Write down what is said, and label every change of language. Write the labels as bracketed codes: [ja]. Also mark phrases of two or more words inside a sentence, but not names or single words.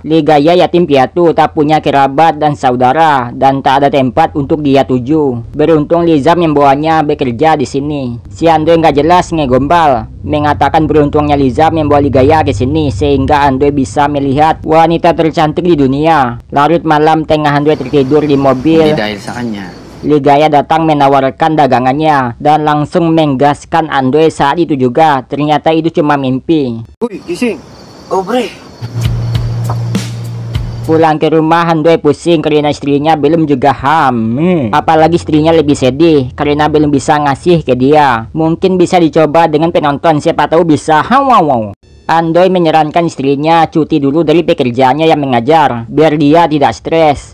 [id] Ligaya yatim piatu, tak punya kerabat dan saudara, dan tak ada tempat untuk dia tuju. Beruntung Liza membawanya bekerja di sini. Si Andoy nggak jelas ngegombal, mengatakan beruntungnya Liza membawa Ligaya ke sini sehingga Andoy bisa melihat wanita tercantik di dunia. Larut malam tengah Andoy tertidur di mobil. [tl] Hindi dahil sa kanya, [id] Ligaya datang menawarkan dagangannya dan langsung menggaskan Andoy saat itu juga. Ternyata itu cuma mimpi. [tl] Uy, gising. Oh, bre. [id] Pulang ke rumah, Andoy pusing karena istrinya belum juga hamil. Apalagi istrinya lebih sedih karena belum bisa ngasih ke dia. Mungkin bisa dicoba dengan penonton, siapa tahu bisa. Wow. Andoy menyarankan istrinya cuti dulu dari pekerjaannya yang mengajar, biar dia tidak stres.